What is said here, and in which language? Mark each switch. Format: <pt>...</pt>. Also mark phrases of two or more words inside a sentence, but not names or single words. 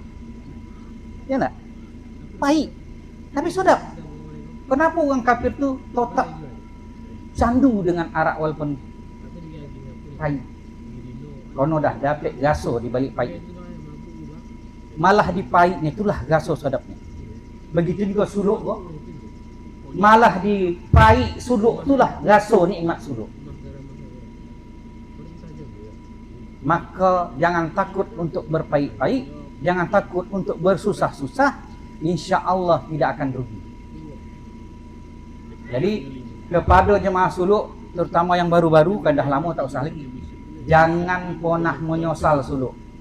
<ms>Ya tak? Pahit tapi sedap. Kenapa orang kafir tu tetap candu dengan arak walaupun pahit? Kono dah dapat gaso di balik pahit. Malah di pahitnya itulah gaso sedapnya. Begitu juga suluk kok. Malah di pahit suluk itulah gaso nikmat suluk. Maka jangan takut untuk berpahit-pahit, jangan takut untuk bersusah-susah, insya-Allah tidak akan rugi. Jadi kepada jemaah suluk, terutama yang baru-baru, kan dah lama tak usah lagi, jangan pernah menyesal suluk.</ms>